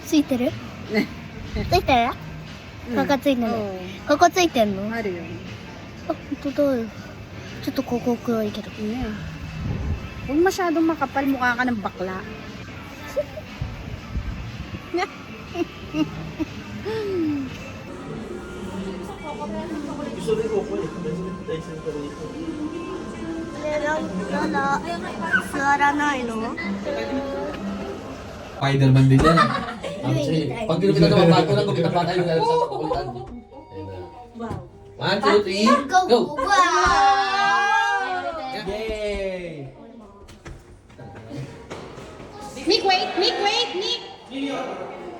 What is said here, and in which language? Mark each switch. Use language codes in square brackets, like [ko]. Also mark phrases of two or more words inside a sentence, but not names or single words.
[ja] てるついてるここついてるここついてんのあ、 [tl] Ano yun? [ja] 本当だよちょっとここ黒いけど [en] Yeah. [tl] Huwag masyadong makapal, mukha ka ng bakla. Lola, [ja] 座らないの [tl] Spider-Man din yan. Pag ginupitan ng mga bago lang, gupitan pa tayo sa kukulitan. [en] One, two, three, go! Yay! Nick, wait! Nick, wait! Nick!